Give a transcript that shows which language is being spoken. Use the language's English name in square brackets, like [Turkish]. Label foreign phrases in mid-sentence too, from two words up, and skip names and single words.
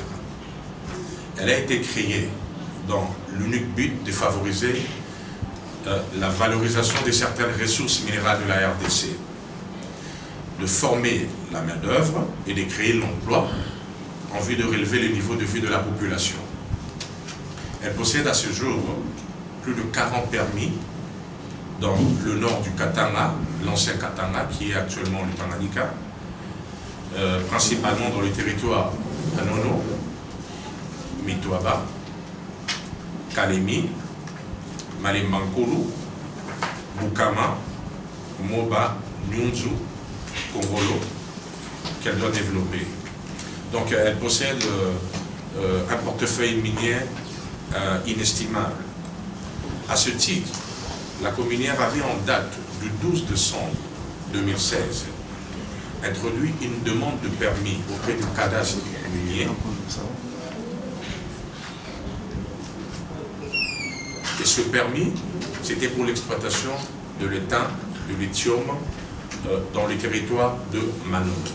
[French] Elle a été créée dans l'unique but de favoriser la valorisation de certaines ressources minérales de la RDC, de former la main-d'œuvre et de créer l'emploi en vue de relever le niveau de vie de la population. Elle possède à ce jour plus de 40 permis dans le nord du Katanga, l'ancien Katanga qui est actuellement le Tanganyika, principalement dans le territoire Manono, Mitoaba, Kalemi, Malembankulu, Bukama, Moba, Nyunzu, Kongolo, qu'elle doit développer. Donc elle possède un portefeuille minier inestimable. À ce titre, la Cominière avait en date du 12 décembre 2016 introduit une demande de permis auprès du cadastre minier ce permis, c'était pour l'exploitation de l'étain, de lithium, dans le territoire de Manono.